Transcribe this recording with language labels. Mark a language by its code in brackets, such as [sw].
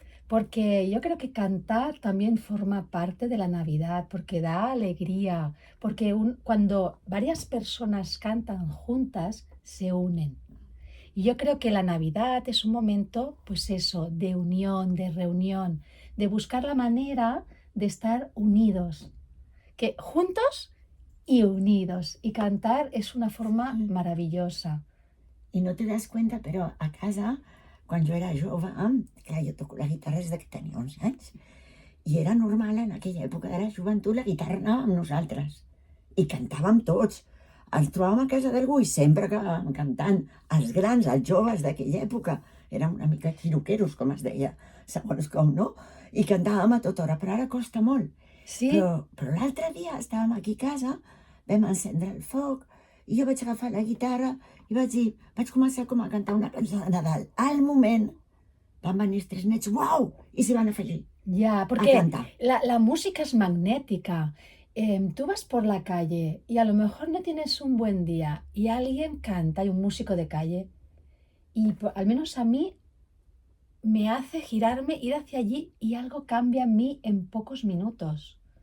[es] Porque yo creo que cantar también forma parte de la Navidad, porque da alegría, porque cuando varias personas cantan juntas, se unen. Y yo creo que la Navidad es un momento, pues eso, de unión, de reunión, de buscar la manera de estar unidos, que juntos y unidos. Y cantar es una forma maravillosa. [ca] I [es] no te das cuenta, [ca] però a casa, quan jo era jove, clar, jo toco la guitarra des que tenia 11 anys, i era normal en aquella època de la joventut, la guitarra anava amb nosaltres, i cantàvem tots. Ens trobàvem a casa d'algú i sempre acabàvem cantant. Els grans, els joves d'aquella època, érem una mica xiroqueros, com es deia, segons com, no? I cantàvem a tota hora, però ara costa molt. Sí, Però l'altre dia estàvem aquí a casa, vam encendre el foc, i jo vaig agafar la guitarra i vaig començar com a cantar una cançó de Nadal. Al moment van venir els tres nets, uau, i s'hi van afegir. [es] ya, porque [ca] cantar. [es] la música es magnética. Tú vas por la calle y a lo mejor no tienes un buen día y alguien canta, hay un músico de calle, y al menos a mí me hace girarme, ir hacia allí y algo cambia en mí en pocos minutos.